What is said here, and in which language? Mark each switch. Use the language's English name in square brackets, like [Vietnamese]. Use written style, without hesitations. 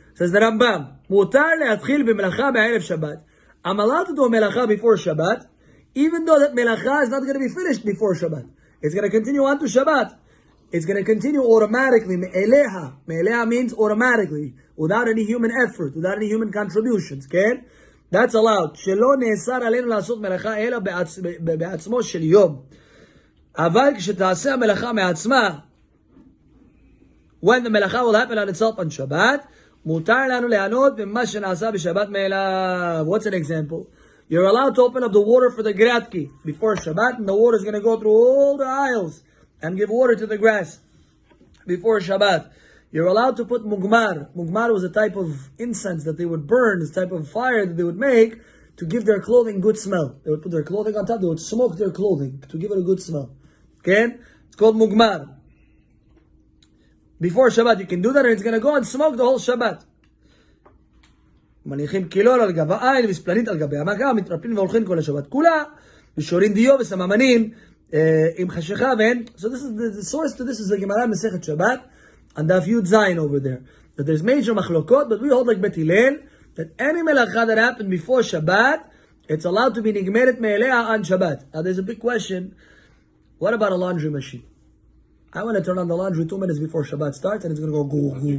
[English] Says the Rambam, [Hebrew] מותר להתחיל במלאכה בערב [English] Shabbat. I'm allowed to do a melacha before Shabbat, even though that melacha is not going to be finished before Shabbat. It's going to continue on to Shabbat. It's going to continue automatically. Me'eleha. Me'eleha means automatically, without any human effort, without any human contributions. Okay? That's allowed. [Hebrew] שלא נאסר עלינו לעשות מלאכה אלא בעצמו של יום. אבל כשתעשה המלאכה מעצמה, [English] when the melacha will happen on itself on Shabbat, [Hebrew] מותר לנו ליהנות ממה שנעשה בשבת מאליו. [English] What's an example? You're allowed to open up the water for the gratki before Shabbat, and the water is going to go through all the aisles and give water to the grass before Shabbat. You're allowed to put mugmar. Mugmar was a type of incense that they would burn, this type of fire that they would make to give their clothing good smell. They would put their clothing on top, they would smoke their clothing to give it a good smell. Okay? It's called mugmar. Before Shabbat you can do that, and it's going to go and smoke the whole Shabbat. [Hebrew] מניחים קילול על גב העין וספלנית על גבי המכה, מתרפלים והולכים כל השבת כולה, ושורים דיו וסממנים עם חשיכה ואין. [English] So this is the source to this is the Gemara Masechet Shabbat, and Daf Yud Zayin over there. That there's major machlokot, but we hold like Bet Hillel, that any melacha that happened before Shabbat, it's allowed to be nigmeret me'elea on Shabbat. Now there's a big question. What about a laundry machine? I want to turn on the laundry 2 minutes before Shabbat starts, and it's going to go go.